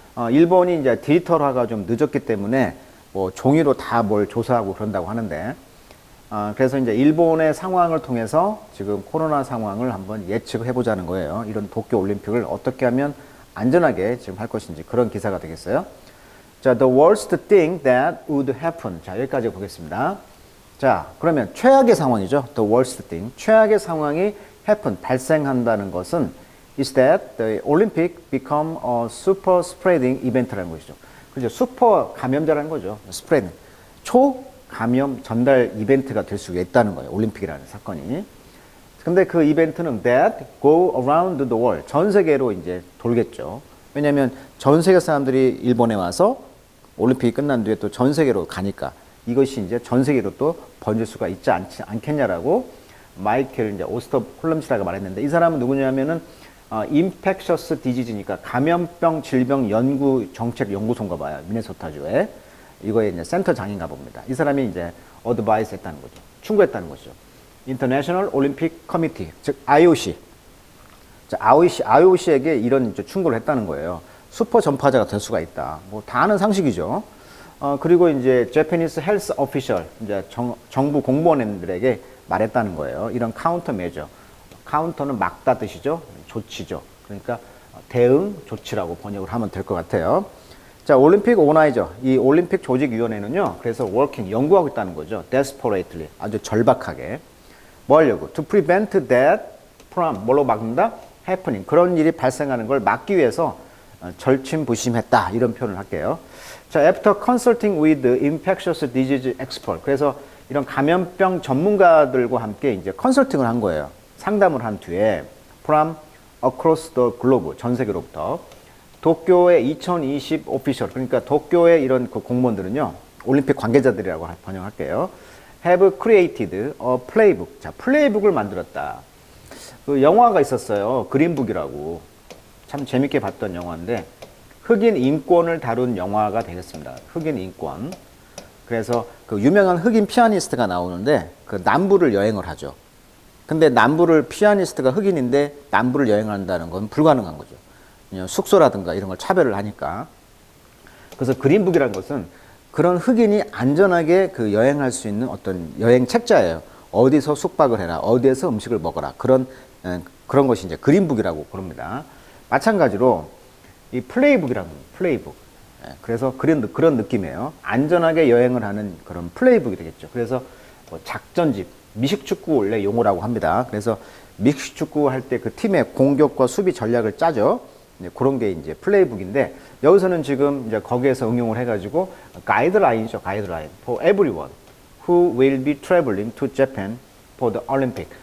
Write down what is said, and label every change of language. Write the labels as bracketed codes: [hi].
[ko] 일본이 이제 디지털화가 좀 늦었기 때문에 뭐 종이로 다 뭘 조사하고 그런다고 하는데, 그래서 이제 일본의 상황을 통해서 지금 코로나 상황을 한번 예측을 해보자는 거예요. 이런 도쿄 올림픽을 어떻게 하면 안전하게 지금 할 것인지, 그런 기사가 되겠어요. [en] 자, the worst thing that would happen. [ko] 자, 여기까지 보겠습니다. 자, 그러면 최악의 상황이죠. [en] The worst thing. [ko] 최악의 상황이 [en] happen, [ko] 발생한다는 것은 [en] is that the Olympic become a super spreading event라는 것이죠. [ko] 그죠? 슈퍼 감염자라는 거죠. spreading. 초감염 전달 이벤트가 될 수 있다는 거예요. 올림픽이라는 사건이. 근데 그 이벤트는 [en] that go around the world. [ko] 전 세계로 이제 돌겠죠. 왜냐면 전 세계 사람들이 일본에 와서 올림픽이 끝난 뒤에 또 전 세계로 가니까 이것이 이제 전 세계로 또 번질 수가 있지 않겠냐라고 마이켈 이제 오스터 홀럼스라가 말했는데, 이 사람은 누구냐면은 인펙셔스 디지즈니까 감염병 질병 연구 정책 연구소인가 봐요. 미네소타주에. 이거에 이제 센터장인가 봅니다. 이 사람이 이제 어드바이스 했다는 거죠. 충고했다는 거죠. 인터내셔널 올림픽 커미티, 즉 IOC. 자, IOC에게 이런 이제 충고를 했다는 거예요. 슈퍼 전파자가 될 수가 있다. 뭐 다 아는 상식이죠. 그리고 이제 [en] Japanese Health Official, [ko] 이제 정부 공무원들에게 말했다는 거예요. 이런 카운터 메저. 카운터는 막다 뜻이죠. 조치죠. 그러니까 대응 조치라고 번역을 하면 될 것 같아요. 자, 올림픽 오나이저. 이 올림픽 조직위원회는요, 그래서 working, 연구하고 있다는 거죠. [en] desperately. [ko] 아주 절박하게. 뭐 하려고? [en] To prevent that from, [ko] 뭘로 막는다? [en] happening. [ko] 그런 일이 발생하는 걸 막기 위해서 절친부심했다. 이런 표현을 할게요. [en] 자, after consulting with infectious disease expert. [ko] 그래서 이런 감염병 전문가들과 함께 이제 컨설팅을 한 거예요. 상담을 한 뒤에 [en] from across the globe, [ko] 전 세계로부터 도쿄의 2020 오피셜, 그러니까 도쿄의 이런 그 공무원들은요, 올림픽 관계자들이라고 번역할게요. [en] have created a playbook. [ko] 자, 플레이북을 만들었다. 그 영화가 있었어요. 그린북이라고. 참 재밌게 봤던 영화인데, 흑인 인권을 다룬 영화가 되겠습니다. 흑인 인권. 그래서 그 유명한 흑인 피아니스트가 나오는데 그 남부를 여행을 하죠. 근데 남부를 피아니스트가 흑인인데 남부를 여행한다는 건 불가능한 거죠. 숙소라든가 이런 걸 차별을 하니까. 그래서 그린북이라는 것은 그런 흑인이 안전하게 그 여행할 수 있는 어떤 여행 책자예요. 어디서 숙박을 해라, 어디에서 음식을 먹어라. 그런 것이 이제 그린북이라고 부릅니다. 마찬가지로 이 플레이북이라는 거예요. 플레이북. 그래서 그런 느낌이에요. 안전하게 여행을 하는 그런 플레이북이 되겠죠. 그래서 뭐 작전집, 미식축구 원래 용어라고 합니다. 그래서 미식축구 할 때 그 팀의 공격과 수비 전략을 짜죠. 이제 그런 게 이제 플레이북인데, 여기서는 지금 이제 거기에서 응용을 해가지고 가이드라인이죠. 가이드라인. [en] For everyone who will be traveling to Japan for the Olympic.